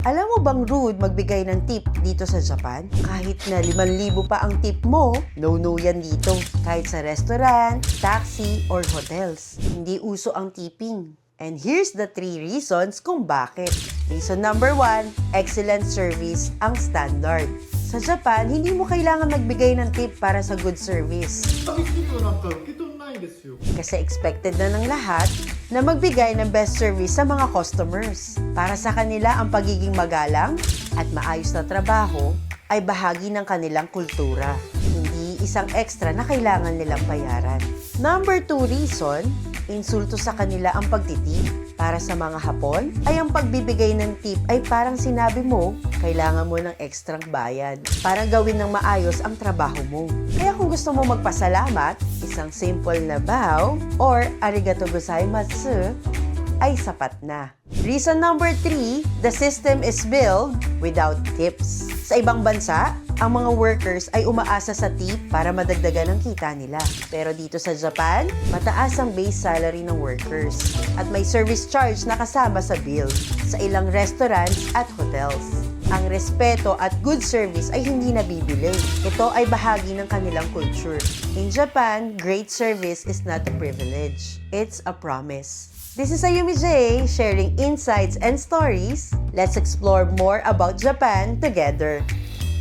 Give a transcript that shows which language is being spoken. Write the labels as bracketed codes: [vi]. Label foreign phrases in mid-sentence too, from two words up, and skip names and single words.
[tl] Alam mo bang rude magbigay ng tip dito sa Japan? Kahit na 5,000 pa ang tip mo, no yan dito. Kahit sa restaurant, taxi, or hotels. Hindi uso ang tipping. [en] And here's the 3 reasons [tl] kung bakit. [en] Reason number 1, excellent service [tl] ang standard. Sa Japan, hindi mo kailangan magbigay ng tip para sa [en] good service. [ja] 紙切りはなんか受け取らないですよ。 [tl] Kasi expected na ng lahat na magbigay ng [en] best service [tl] sa mga customers. Para sa kanila, ang pagiging magalang at maayos na trabaho ay bahagi ng kanilang kultura. Hindi isang extra na kailangan nilang bayaran. [en] Number 2 reason, [tl] insulto sa kanila ang pagtitip. Para sa mga Hapon, ay ang pagbibigay ng tip ay parang sinabi mo, kailangan mo ng ekstrang bayad para gawin ng maayos ang trabaho mo. Kaya kung gusto mo magpasalamat, isang simple na bow or [ja] ありがとうございます [tl] ay sapat na. [en] Reason number 3, the system is built without tips. [tl] Sa ibang bansa, ang mga workers ay umaasa sa tip para madagdagan ang kita nila. Pero dito sa Japan, mataas ang [en] base salary [tl] ng workers at may [en] service charge [tl] na kasama sa bill sa ilang restaurants at hotels. Ang respeto at [en] good service [tl] ay hindi nabibili. Ito ay bahagi ng kanilang culture. [en] In Japan, great service is not a privilege. It's a promise. This is Ayumi J, sharing insights and stories. Let's explore more about Japan together.